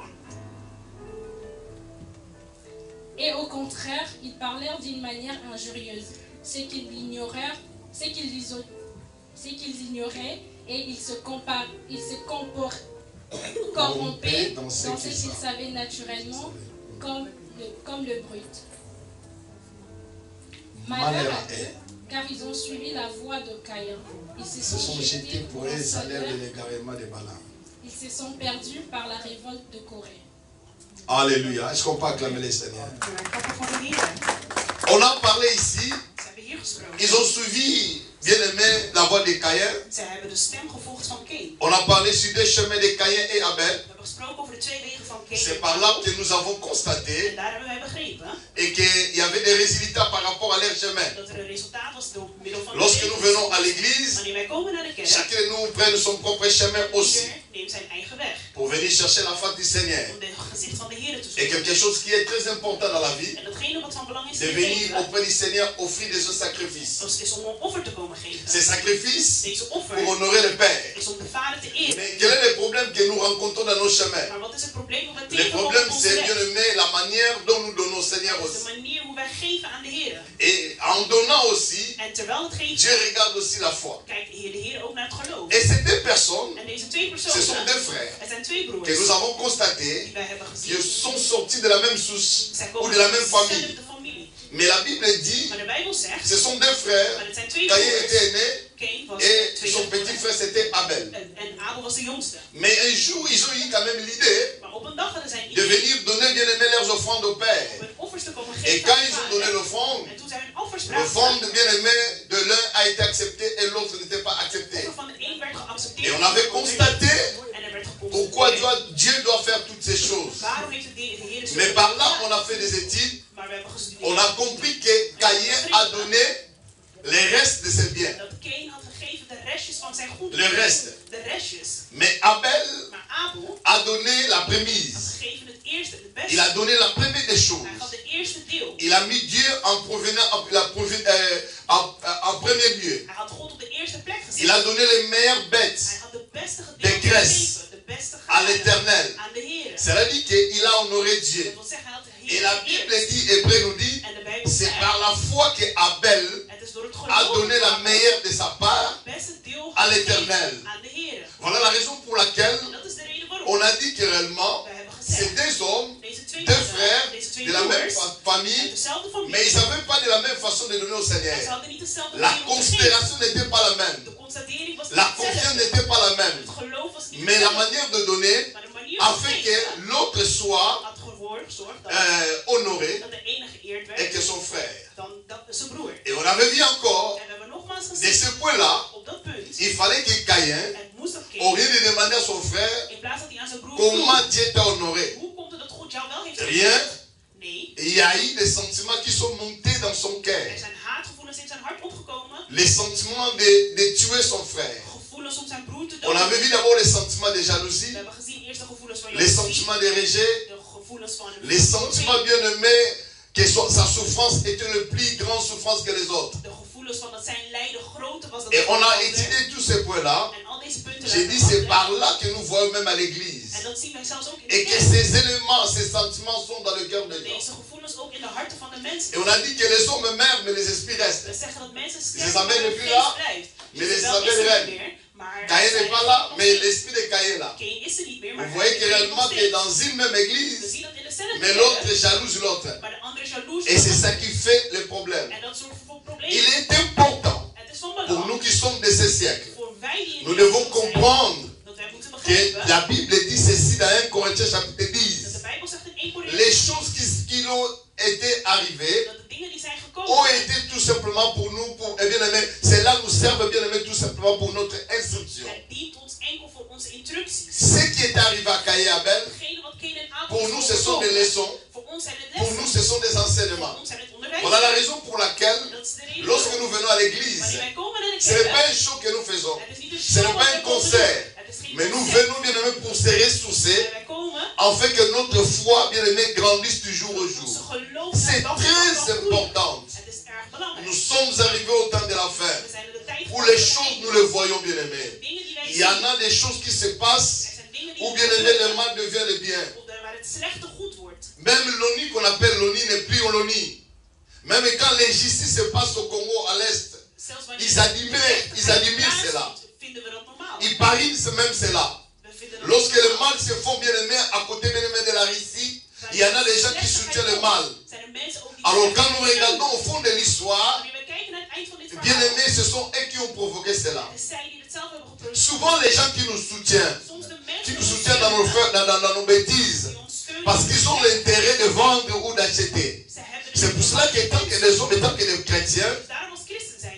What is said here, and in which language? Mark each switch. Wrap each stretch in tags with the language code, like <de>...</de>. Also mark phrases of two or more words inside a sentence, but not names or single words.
<fr>Et au contraire, ils parlèrent d'une manière injurieuse, ce qu'ils ignoraient et ils se corrompaient dans ce qu'ils savaient naturellement comme le brut. Malheur à eux, car ils ont suivi la voie de Caïn. Ils se sont jetés pour un salaire de l'égarement de Balaam. Ils se sont perdus par la révolte de Corée. Alléluia. Est-ce qu'on peut acclamer les Seigneurs?</fr> <nl>Klappen voor de Heer.</nl> <fr>On a parlé ici,</fr> <nl>Ze hebben hier gesproken.</nl> <fr>ils ont suivi, bien aimé, la voie de Caïn.</fr> <nl>Ze hebben de stem gevolgd van Cain.</nl> <fr>On a parlé sur deux chemins de Caïn et Abel.</fr> <nl>We hebben gesproken over de twee wegen van Cain.</nl> <fr>C'est par là que nous avons constaté</fr> <nl>En daar hebben wij begrepen</nl> <fr>et qu'il y avait des résultats par rapport à leur chemin.</fr> <nl>dat er een resultaat was door middel van de</nl> <fr>Lorsque nous</fr> <nl>wegen.</nl> <fr>venons à l'église,</fr> <nl>Wanneer wij komen naar de kerk,</nl> <fr>chacun de nous prenne son propre chemin aussi.</fr> <nl>ieder neemt zijn eigen weg.</nl> <fr>pour venir chercher la face du Seigneur.</fr> <nl>om het gezicht van de Heer te</nl> <fr>Et</fr> <nl>zoeken.</nl> <fr>quelque chose qui est très important dans la vie,</fr> <nl>En datgene wat van belang is</nl> <fr>de</fr> <nl>in het</nl> <fr>venir</fr> <nl>leven,</nl> <fr>auprès du Seigneur offrir des sacrifices.</fr> <nl>dat is om een offer te komen geven.</nl> <fr>Ces sacrifices</fr> <nl>Deze offer</nl> <fr>pour honorer le Père.</fr> <nl>is om de Vader te eren.</nl> <fr>Mais quel est le problème que nous rencontrons dans nos chemins?</fr> <nl>Maar wat is het probleem dat we</nl> <fr>Le</fr> <nl>tegenkomen</nl> <fr>problème,</fr> <nl>op onze</nl> <fr>c'est,</fr> <nl>weg?</nl> <fr>bien aimé, la manière dont nous donnons au Seigneur</fr> <nl>Dat is</nl> <fr>aussi.</fr> <nl>de manier hoe wij geven aan de Heer.</nl> <fr>Et en donnant aussi,</fr> <nl>En terwijl het</nl> <fr>Dieu</fr> <nl>geven,</nl> <fr>regarde aussi la foi.</fr> <nl>kijkt de Heer ook naar het geloof.</nl> <fr>Et ces deux personnes,</fr> <nl>En deze twee</nl> <fr>ce sont</fr> <nl>personen,</nl> <fr>deux frères</fr> <nl>het zijn twee broers,</nl> <fr>que nous avons</fr> <nl>die</nl> <fr>constaté</fr> <nl>wij hebben</nl> <fr>qu'ils</fr> <nl>gezien.</nl> <fr>sont sortis de la même source</fr> <nl>Zij</nl> <fr>ou</fr> <nl>komen</nl> <fr>de la</fr> <nl>uit</nl> <fr>même famille.</fr> <nl>dezelfde familie.</nl> <fr>Mais la Bible dit,</fr> <nl>Maar de Bijbel zegt,</nl> <fr>ce sont deux frères.</fr> <nl>maar het zijn twee</nl> <fr>Caïn</fr> <nl>broers.</nl> <fr>était aîné</fr> <nl>Cain was</nl> <fr>et</fr> <nl>tweede</nl> <fr>son petit</fr> <nl>broer.</nl> <fr>frère c'était Abel.</fr> <nl>En Abel was de jongste.</nl> <fr>Mais un jour, ils ont eu quand même l'idée</fr> <nl>Maar op een dag hadden zij</nl> <fr>de</fr> <nl>idee</nl> <fr>venir donner bien aimé leurs offrandes au Père.</fr> <nl>om hun offers te komen</nl> <fr>Et</fr> <nl>geven</nl> <fr>quand</fr> <nl>aan de</nl> <fr>ils ont</fr> <nl>Vader.</nl> <fr>donné l'offrande,</fr> <nl>En toen zij hun offers brachten,</nl> <fr>l'offrande bien aimé de l'un a été acceptée et l'autre n'était pas</fr> <nl>de</nl> <fr>acceptée.</fr> <nl>offer van de een werd geaccepteerd.</nl> <fr>Et on avait constaté</fr> <nl>En er werd</nl> <fr>pourquoi</fr> <nl>geconstateerd.</nl> <fr>Dieu doit faire toutes ces choses.</fr> <nl>Waarom heeft de Heer zo</nl> <fr>Mais</fr> <nl>gedaan?</nl> <fr>par là, on a fait des études.</fr> <nl>Maar we hebben gestudeerd</nl> <fr>On a compris que Caïn a donné les restes de ses biens.</fr> <nl>dat Cain had gegeven de restjes van zijn goed.</nl> <fr>Le reste.</fr> <nl>De restjes.</nl> <fr>Mais Abel</fr> <nl>Maar Abel</nl> <fr>a donné la</fr> <nl>had</nl> <fr>prémisse.</fr> <nl>gegeven het eerste, het</nl> <fr>Il a</fr> <nl>beste.</nl> <fr>donné la première des choses.</fr> <nl>Hij gaf de eerste deel.</nl> <fr>Il a mis Dieu en, en premier lieu.</fr> <nl>Hij had God op de eerste plek gezet.</nl> <fr>Il a donné les meilleures bêtes</fr> <nl>Hij had de beste</nl> <fr>de</fr> <nl>gedeelte</nl> <fr>graisse</fr> <nl>gegeven. De beste</nl> <fr>à</fr> <nl>gave</nl> <fr>l'Éternel.</fr> <nl>aan de Heer.</nl> <fr>Cela dit qu'il a honoré Dieu.</fr> <nl>Dat wil zeggen, hij had de</nl> <fr>Et</fr> <nl>Heer</nl> <fr>la</fr> <nl>geëerd.</nl> <fr>Bible dit, Hébreu nous dit,</fr> <nl>En de Bijbel</nl> <fr>c'est</fr> <nl>zegt,</nl> <fr>par la foi que Abel</fr> <nl>het is door het</nl> <fr>a</fr> <nl>geloof</nl> <fr>donné la meilleure de sa part.</fr> <nl>het beste deel</nl> <fr>à</fr> <nl>gegeven</nl> <fr>l'Éternel.</fr> <nl>aan de Heer.</nl> <fr>Voilà la raison pour laquelle</fr> <nl>En dat is de reden waarom.</nl> <fr>on a dit que réellement,</fr> <nl>Wij hebben</nl> <fr>ces</fr> <nl>gezegd,</nl> <fr>deux hommes,</fr> <nl>deze twee</nl> <fr>deux</fr> <nl>mannen,</nl> <fr>frères,</fr> <nl>deze twee</nl> <fr>de la même</fr> <nl>broers, uit</nl> <fr>famille,</fr> <nl>dezelfde</nl> <fr>mais</fr> <nl>familie.</nl> <fr>ils ne savaient pas de la même façon de donner au</fr> <nl>En ze</nl> <fr>Seigneur.</fr> <nl>hadden niet dezelfde</nl> <fr>La</fr> <nl>manier om te geven.</nl> <fr>considération n'était pas la même.</fr> <nl>De constatering was</nl> <fr>La</fr> <nl>niet</nl> <fr>confiance</fr> <nl>hetzelfde.</nl> <fr>n'était pas la même.</fr> <nl>Het geloof was niet</nl> <fr>Mais la</fr> <nl>hetzelfde.</nl> <fr>manière de donner</fr> <nl>Maar de manier</nl> <fr>a</fr> <nl>van</nl> <fr>fait</fr> <nl>geven</nl> <fr>que l'autre soit</fr> <nl>had ervoor gezorgd dat,</nl> <fr>honoré</fr> <nl>dat de ene geëerd</nl> <fr>et</fr> <nl>werd</nl> <fr>que son frère.</fr> <nl>dan zijn broer.</nl> <fr>Et on avait vu encore,</fr> <nl>En we hebben nogmaals</nl> <fr>de</fr> <nl>gezien,</nl> <fr>ce point-là,</fr> <nl>op dat punt,</nl> <fr>il fallait que Caïn,</fr> <nl>het moest dat</nl> <fr>au</fr> <nl>Cain,</nl> <fr>lieu de demander à son frère,</fr> <nl>in plaats dat hij aan zijn broer</nl> <fr>comment</fr> <nl>vroeg,</nl> <fr>Dieu t'a honoré,</fr> <nl>hoe komt het dat God jou wel heeft</nl> <fr>rien,</fr> <nl>gegeven? Nee,</nl> <fr>il y a eu des sentiments qui sont montés dans son cœur.</fr> <nl>er zijn haatgevoelens in zijn hart opgekomen,</nl> <fr>Les sentiments de tuer son frère.</fr> <nl>gevoelens om zijn broer te</nl> <fr>On avait</fr> <nl>doden.</nl> <fr>vu d'abord les sentiments de</fr> <nl>We</nl> <fr>jalousie,</fr> <nl>hebben gezien eerst de gevoelens van</nl> <fr>les</fr> <nl>jaloezie,</nl> <fr>sentiments de rejet,</fr> <nl>de gevoelens van</nl> <fr>les sentiments bien aimés que sa souffrance était le plus grande souffrance que les autres.</fr> <nl>de gevoelens van dat zijn lijden groter was dan</nl> <fr>Et</fr> <nl>de</nl> <fr>on a</fr> <nl>ander.</nl> <fr>étudié tous ces points-là.</fr> <nl>En al deze punten</nl> <fr>J'ai dit c'est par là que nous voyons même à l'église.</fr> <nl>en dat zien wij zelfs ook in</nl> <fr>Et</fr> <nl>de</nl> <fr>que</fr> <nl>kerk.</nl> <fr>ces éléments, ces sentiments sont dans le cœur des gens.</fr> <nl>Deze gevoelens ook in de harten van de mensen.</nl> <fr>Et on a dit que les hommes meurent, mais les esprits</fr> <nl>We</nl> <fr>restent.</fr> <nl>zeggen dat mensen Ze sterven, zijn maar bijna hun</nl> <fr>plus</fr> <nl>geest</nl> <fr>là,</fr> <nl>blijft.</nl> <fr>mais les</fr> <nl>Isabel is</nl> <fr>Isabel</fr> <nl>er</nl> <fr>règne.</fr> <nl>niet meer, maar</nl> <fr>Caïn</fr> <nl>zij</nl> <fr>n'est pas</fr> <nl>is</nl> <fr>là,</fr> <nl>nog</nl> <fr>mais</fr> <nl>steeds.</nl> <fr>l'esprit de Caïn est là.</fr> <nl>Caïn is er niet meer, maar</nl> <fr>Vous voyez que</fr> <nl>hij is er</nl> <fr>réellement</fr> <nl>nog</nl> <fr>que</fr> <nl>steeds.</nl> <fr>dans une même</fr> <nl>We</nl> <fr>église,</fr> <nl>zien dat in dezelfde</nl> <fr>mais</fr> <nl>kerk,</nl> <fr>l'autre jalouse l'autre.</fr> <nl>maar de andere jaloers</nl> <fr>Et c'est</fr> <nl>is.</nl> <fr>ça qui fait le problème.</fr> <nl>En dat zorgt voor</nl> <fr>Il</fr> <nl>problemen.</nl> <fr>est important</fr> <nl>Het is van</nl> <fr>pour</fr> <nl>belang</nl> <fr>nous qui sommes de ce siècle.</fr> <nl>voor wij die in</nl> <fr>Nous</fr> <nl>deze</nl> <fr>devons</fr> <nl>tijd zijn,</nl> <fr>comprendre</fr> <nl>dat wij moeten</nl> <fr>que</fr> <nl>begrijpen</nl> <fr>la Bible dit ceci dans 1 Corinthiens chapitre</fr> <nl>dat</nl> <fr>10.</fr> <nl>de Bijbel zegt in 1</nl> <fr>Les</fr> <nl>Korinthe</nl> <fr>choses qui ont été arrivées</fr> <nl>dat de dingen die zijn</nl> <fr>ont</fr> <nl>gekomen</nl> <fr>été tout simplement pour nous, et bien aimé, cela nous sert bien aimé tout simplement pour notre instruction.</fr> <nl>het dient ons enkel voor onze instructies.</nl> <fr>Ce qui est arrivé à Caïn et Abel,</fr> <nl>Degene wat Cain en Abel</nl> <fr>pour</fr> <nl>is</nl> <fr>nous ce sont des</fr> <nl>overkomen,</nl> <fr>leçons,</fr> <nl>voor ons zijn het</nl> <fr>pour nous</fr> <nl>lessen,</nl> <fr>ce sont des</fr> <nl>voor</nl> <fr>enseignements.</fr> <nl>ons zijn het onderwijs.</nl> <fr>Voilà la raison pour laquelle,</fr> <nl>Dat is de reden</nl> <fr>lorsque</fr> <nl>waarom.</nl> <fr>nous venons à l'église,</fr> <nl>Wanneer wij komen naar de</nl> <fr>ce n'est</fr> <nl>kerk,</nl> <fr>pas un show que nous faisons,</fr> <nl>het is niet een</nl> <fr>ce</fr> <nl>show</nl> <fr>n'est</fr> <nl>wat</nl> <fr>pas</fr> <nl>wij</nl> <fr>un</fr> <nl>komen</nl> <fr>concert,</fr> <nl>doen. Het is geen</nl> <fr>mais nous</fr> <nl>concert.</nl> <fr>venons bien aimé pour se ressourcer,</fr> <nl>Maar wij komen,</nl> <fr>afin que notre foi bien aimé grandisse toujours au</fr> <nl>onze</nl> <fr>jour.</fr> <nl>geloof</nl> <fr>C'est</fr> <nl>naar dag tot dag</nl> <fr>très</fr> <nl>groeit.</nl> <fr>important.</fr> <nl>Het is erg belangrijk.</nl> <fr>Nous sommes arrivés au temps de la fin,</fr> <nl>We zijn in de tijd</nl> <fr>où</fr> <nl>van</nl> <fr>les</fr> <nl>de</nl> <fr>choses,</fr> <nl>einde.</nl> <fr>nous les voyons bien</fr> <nl>De</nl> <fr>aimé.</fr> <nl>dingen die wij</nl> <fr>Il y en</fr> <nl>zien,</nl> <fr>a des choses qui se passent,</fr> <nl>er zijn dingen die</nl> <fr>où bien aimé le mal devient le bien.</fr> <nl>waar het slechte goed wordt.</nl> <fr>Même l'ONU qu'on appelle l'ONU n'est plus l'ONU. Même quand l'injustice se passe au Congo à l'Est,</fr> <nl>Zelfs wanneer</nl> <fr>ils admirent cela.</fr> <nl>vinden we dat normaal.</nl> <fr>Ils parient même cela.</fr> <nl>We vinden dat</nl> <fr>Lorsque le</fr> <nl>normaal.</nl> <fr>mal se font bien aimé à côté bien aimé de la Russie, il y en a des gens qui soutiennent le mal.</fr> <nl>Zijn er mensen ook die</nl> <fr>Alors</fr> <nl>zeggen,</nl> <fr>quand nous regardons au fond de l'histoire,</fr> <nl>wanneer we kijken naar het eind van dit</nl> <fr>bien</fr> <nl>verhaal,</nl> <fr>aimé, ce sont eux qui ont provoqué cela.</fr> <nl>het is zij die het zelf hebben geproduceerd.</nl> <fr>Souvent les gens qui nous soutiennent,</fr> <nl>Soms de</nl> <fr>qui</fr> <nl>mensen</nl> <fr>nous soutiennent dans nos, dans nos bêtises,</fr> <nl>die ons steunen,</nl> <fr>parce qu'ils ont l'intérêt de vendre ou d'acheter.</fr> <nl>ze hebben</nl> <fr>C'est pour cela que tant que les hommes et tant que les chrétiens,</fr> <nl>Dus daarom als christen zijn,</nl>